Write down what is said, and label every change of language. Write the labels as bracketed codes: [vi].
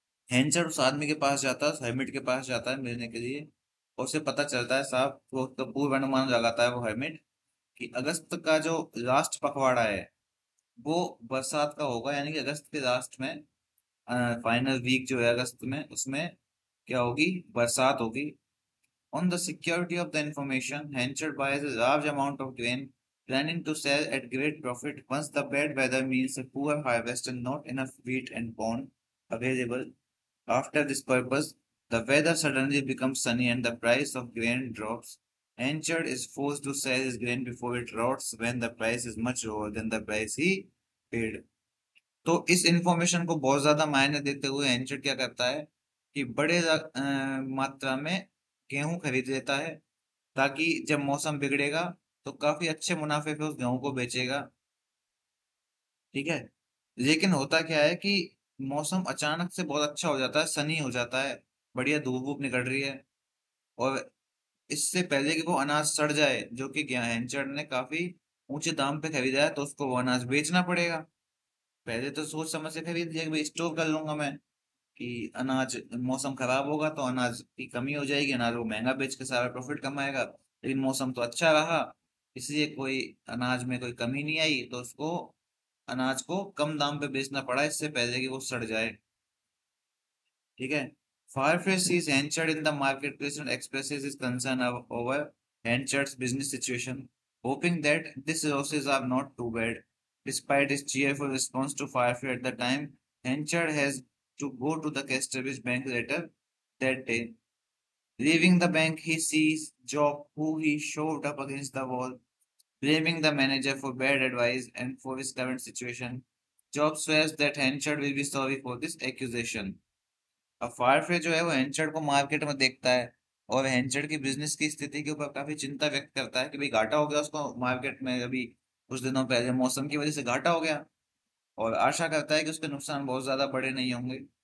[hi] हैंचर उस आदमी के पास जाता है, हर्मिट के पास जाता है मिलने के लिए, और उसे पता चलता है साहब, वो तो पूर्वानुमान लगाता है वो हर्मिट कि अगस्त का जो लास्ट पखवाड़ा है वो बरसात का होगा, यानी कि अगस्त के लास्ट में फाइनल वीक जो है अगस्त में, उसमें क्या होगी? बरसात होगी। [en] On the security of the information Henchard buys a large amount of grain planning to sell at great profit once the bad weather means a poor harvest and not enough wheat and corn available. After this purpose, the weather suddenly becomes sunny and the price of grain drops. Henchard is forced to sell his grain before it rots when the price is much lower than the price he paid. [hi] तो इस information को बहुत ज्यादा मायने देते हुए anchor क्या करता है कि बड़े मात्रा में गेहूं खरीद लेता है, ताकि जब मौसम बिगड़ेगा तो काफी अच्छे मुनाफे पे उस गेहूं को बेचेगा। ठीक है। लेकिन होता क्या है कि मौसम अचानक से बहुत अच्छा हो जाता है, सनी हो जाता है, बढ़िया धूप वूप निकल रही है, और इससे पहले कि वो अनाज सड़ जाए जो कि हैंचर ने काफी ऊंचे दाम पे खरीदा है, तो उसको वो अनाज बेचना पड़ेगा। पहले तो सोच समझ से खरीद लिया कि भाई स्टोर कर लूंगा मैं, कि अनाज मौसम खराब होगा तो अनाज की कमी हो जाएगी, अनाज वो महंगा बेच के सारा प्रॉफिट कमाएगा। लेकिन मौसम तो अच्छा रहा, इसलिए कोई अनाज में कोई कमी नहीं आई, तो उसको अनाज को कम दाम पे बेचना पड़ा इससे पहले कि वो सड़ जाए। ठीक है। [en] Firefly sees Henchard in the marketplace and expresses his concern over Henchard's business situation, hoping that these losses are not too bad. Despite his cheerful response to Firefly at the time, Henchard has to go to the Casterbridge Bank later that day. Leaving the bank, he sees Job, who he shoved up against the wall, blaming the manager for bad advice and for his current situation. Job swears that Henchard will be sorry for this accusation. [hi] अब Firefly जो है वो हेंचर्ड को market में देखता है और हेंचर्ड की बिजनेस की स्थिति के ऊपर काफी चिंता व्यक्त करता है कि भाई घाटा हो गया उसको मार्केट में अभी कुछ दिनों पहले मौसम की वजह से घाटा हो गया और आशा करता है कि उसके नुकसान बहुत ज्यादा बड़े नहीं होंगे।